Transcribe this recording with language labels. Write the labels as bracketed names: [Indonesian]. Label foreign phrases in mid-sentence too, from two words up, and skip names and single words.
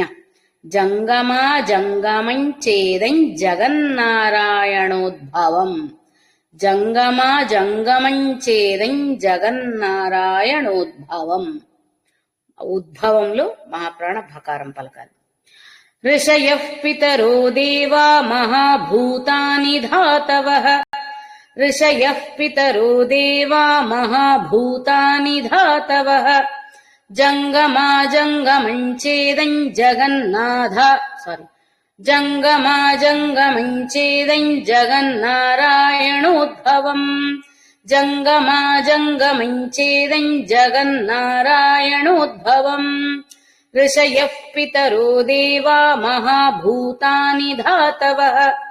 [Sanskrit] జంగమా జంగమంచేదం జగన్నారాయణోద్భవం. జంగమా జంగమంచేదం జగన్నారాయణోద్భవం. [Telugu] ఉద్భవంలో మహాప్రాణ భకారం పలకాలి. [Sanskrit] ऋषयः पितरो देवा महाभूतानि धातवः ऋषयः पितरो देवा महाभूतानि धातवः जङ्गमाजङ्गमञ्चेदं जङ्गमाजङ्गमञ्चेदं जगन्नारायणोद्भवम् जङ्गमाजङ्गमञ्चेदं जगन्नारायणोद्भवम् ऋषयः पितरो देवा महाभूतानि धातवः